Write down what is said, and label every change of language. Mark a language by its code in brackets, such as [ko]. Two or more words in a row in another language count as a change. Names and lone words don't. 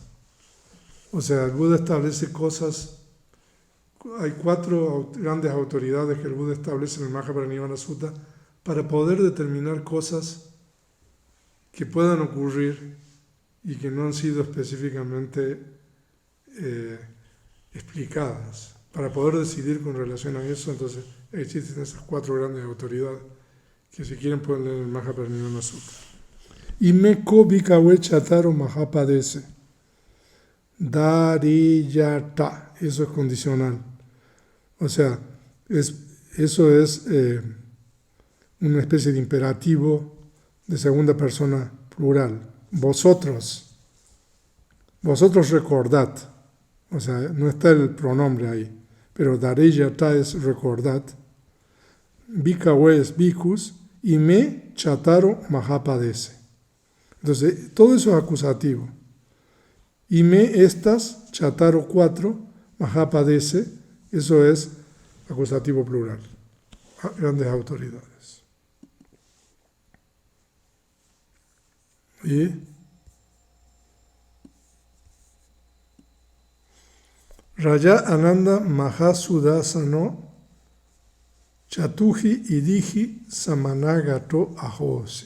[es] O sea, el Buda establece cosas, hay 4 grandes autoridades que el Buda establece en el Mahaparinivana Sutta para poder determinar cosas que puedan ocurrir y que no han sido específicamente explicadas. Para poder decidir con relación a eso, entonces existen esas 4 grandes autoridades que si quieren pueden leer el Mahaparinivana Sutta. [pi] Imeko bikawe chataro mahapadese. [es] Dariyata, eso es condicional. O sea, eso es una especie de imperativo de segunda persona plural. Vosotros recordad. O sea, no está el pronombre ahí, pero dariyata es recordad. Bikawe es bikus y [pi] me chataro mahapadese. [es] Entonces, todo eso es acusativo. Y me estas, chataro 4, mahapadese, eso es acusativo plural. Grandes autoridades. Y [pi] Raya Ananda Mahasudasano Chatuji Idiji Samanagato Ahosi.